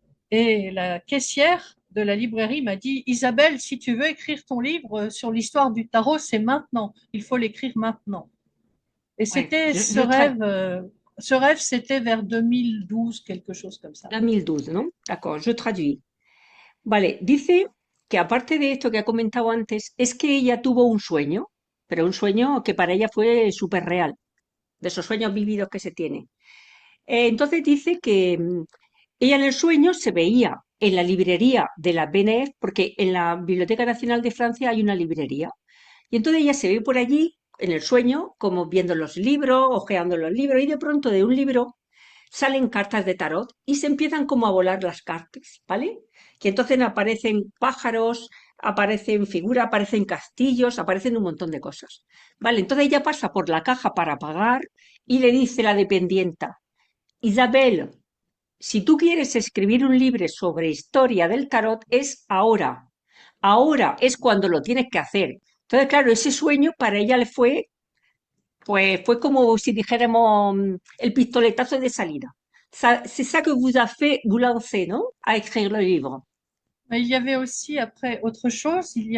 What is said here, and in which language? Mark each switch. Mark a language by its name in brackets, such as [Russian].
[French] Et la caissière de la librairie m'a dit, Isabelle, si tu veux écrire ton livre sur l'histoire du tarot, c'est maintenant. Il faut l'écrire maintenant. Et Ouais, c'était ce rêve, c'était vers 2012, quelque chose comme ça. 2012, ¿no? D'accord, je traduis. [Spanish] Vale, dice que aparte de esto que ha comentado antes, es que ella tuvo un sueño, pero un sueño que para ella fue súper real, de esos sueños vividos que se tienen. Entonces dice que ella en el sueño se veía en la librería de la BNF, porque en la Biblioteca Nacional de Francia hay una librería. Y entonces ella se ve por allí, en el sueño, como viendo los libros, hojeando los libros, y de pronto de un libro salen cartas de tarot y se empiezan como a volar las cartas, ¿vale? Y entonces aparecen pájaros, aparecen figuras, aparecen castillos, aparecen un montón de cosas. Vale, entonces ella pasa por la caja para pagar y le dice la dependienta, Isabel, si tú quieres escribir un libro sobre historia del tarot, es ahora. Ahora es cuando lo tienes que hacer. Entonces, claro, ese sueño para ella le fue, pues, fue como si dijéramos el pistoletazo de salida. [French] C'est ça que vous a fait vous lancer, non? À écrire le livre. Mais il y avait aussi, après, autre chose.